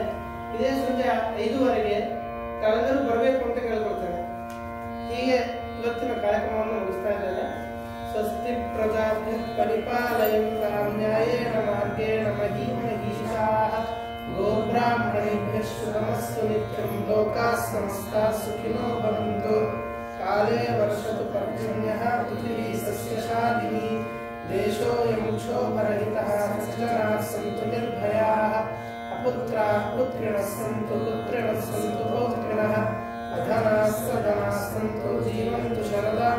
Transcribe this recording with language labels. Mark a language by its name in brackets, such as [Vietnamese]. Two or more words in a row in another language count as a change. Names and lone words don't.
[Kannada] ಇದೇ ಸಂಜೆ 5:15 ತಾವೆಲ್ಲರೂ ಬರಬೇಕು ಅಂತ ಕೇಳ್ಕೊಳ್ತೇನೆ. ಹೀಗೆ ಇವತ್ತಿನ ಕಾರ್ಯಕ್ರಮವನ್ನು ಮುಗಿಸ್ತಾ ಇದ್ದೇನೆ. [Sanskrit] ಸ್ವಸ್ತಿ ಪ್ರಜಾಭ್ಯಃ ಪರಿಪಾಲಯಂತಾಂ ನ್ಯಾಯೇನ ಮಾರ್ಗೇಣ ಮಹೀಮಹೀಷಾಃ ಗೋಬ್ರಾಹ್ಮಣೇಭ್ಯಃ ಶುಭಮಸ್ತು ನಿತ್ಯಂ ಲೋಕಾಃ ಸಮಸ್ತಾಃ ಸುಖಿನೋ ಭವಂತು. ಕಾಲೇ ವರ್ಷತು ಪರ್ಜನ್ಯಃ ಪೃಥಿವೀ ಸಸ್ಯಶಾಲಿನಿ ದೇಶೋऽಯಂ ಕ್ಷೋಭರಹಿತಃ ಸಜ್ಜನಾಃ ಸಂತು ನಿರ್ಭಯಾಃ ಅಪುತ್ರಾಃ ಪುತ್ರಿಣಃ ಸಂತು ಪುತ್ರಿಣಃ ಸಂತು ಪೌತ್ರಿಣಃ ಅಧನಾಃ ಸಧನಾಃ ಸಂತು ಜೀವಂತು ಶರಣ